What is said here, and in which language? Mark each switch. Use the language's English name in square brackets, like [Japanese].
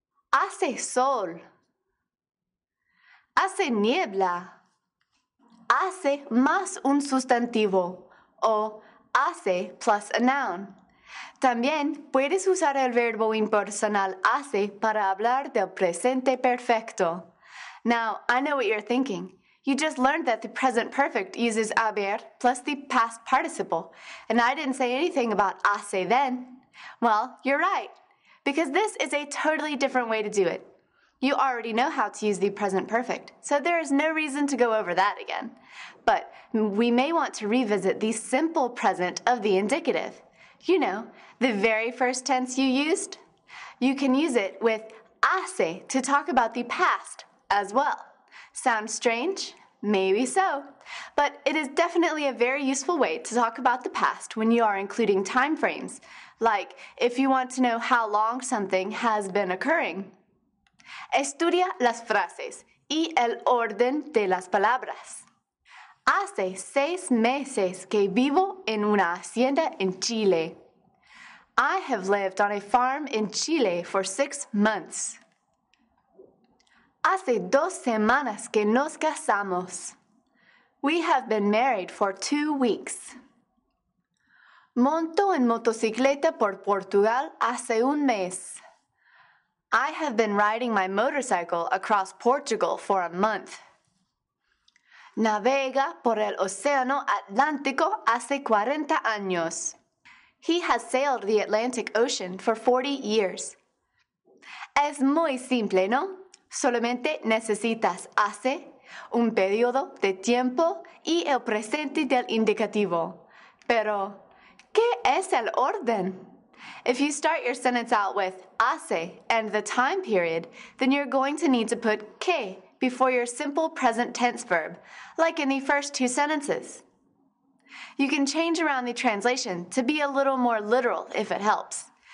[Spanish] Hace sol. Hace niebla. Hace más un sustantivo o hace [English] plus a noun. [Spanish] También puedes usar el verbo impersonal hace para hablar del presente perfecto. [English] Now, I know what you're thinking. You just learned that the present perfect uses haber plus the past participle, and I didn't say anything about hace then. Well, you're right, because this is a totally different way to do it. You already know how to use the present perfect, so there is no reason to go over that again. But we may want to revisit the simple present of the indicative. You know, the very first tense you used. You can use it with hace to talk about the past as well. Sounds strange? Maybe so. But it is definitely a very useful way to talk about the past when you are including time frames, like if you want to know how long something has been occurring. [Spanish] Estudia las frases y el orden de las palabras. Hace 6 meses que vivo en una hacienda en Chile. [English] I have lived on a farm in Chile for 6 months. [Spanish] Hace 2 semanas que nos casamos. [English] We have been married for 2 weeks. [Spanish] Monto en motocicleta por Portugal hace un mes. [English] I have been riding my motorcycle across Portugal for a month. [Spanish] Navega por el Océano Atlántico hace 40 años. [English] He has sailed the Atlantic Ocean for 40 years. [Spanish] Es muy simple, ¿no? Solamente necesitas hace, un periodo de tiempo y el presente del indicativo. Pero, ¿qué es el orden? [English] If you start your sentence out with hace and the time period, then you're going to need to put que before your simple present tense verb, like in the first 2 sentences. You can change around the translation to be a little more literal if it helps.